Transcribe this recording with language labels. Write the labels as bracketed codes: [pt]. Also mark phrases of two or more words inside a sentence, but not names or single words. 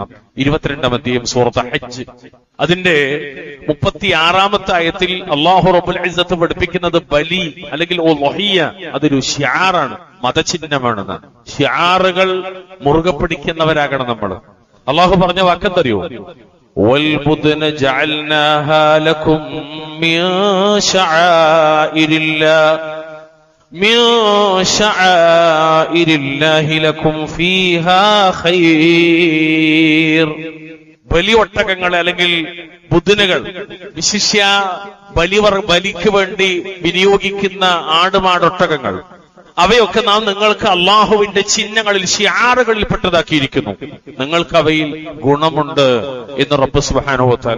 [ml] 22-ാം അധ്യായം സൂറത്ത് ഹജ്ജ്, അതിന്റെ 36-ാമത്തെ ആയത്തിൽ [ar] الله رب العزة [ml] പഠിപ്പിക്കുന്നത് ബലി അല്ലെങ്കിൽ ഉദ്ഹിയ്യ അതൊരു ശിആറാണ്, മതചിഹ്നമാണെന്ന്. ശിആറുകൾ മുറുകെ പിടിക്കുന്നവരാകണം നമ്മൾ. അള്ളാഹു പറഞ്ഞ വാക്കെന്തറിയോ? [ar] والبدن جعلناها لكم من شعائر الله لكم فيها خير. [ml] ബലിയൊട്ടകങ്ങൾ അല്ലെങ്കിൽ ബുദ്ധനുകൾ, വിശിഷ്യ ബലിക്ക് വേണ്ടി വിനിയോഗിക്കുന്ന ആടുമാടൊട്ടകങ്ങൾ, അവയൊക്കെ നാം നിങ്ങൾക്ക് അള്ളാഹുവിന്റെ ചിഹ്നങ്ങളിൽ, ശിആറുകളിൽ പെട്ടതാക്കിയിരിക്കുന്നു. നിങ്ങൾക്ക് അവയിൽ ഗുണമുണ്ട് എന്ന് [ar] رب سبحانه و تعالى.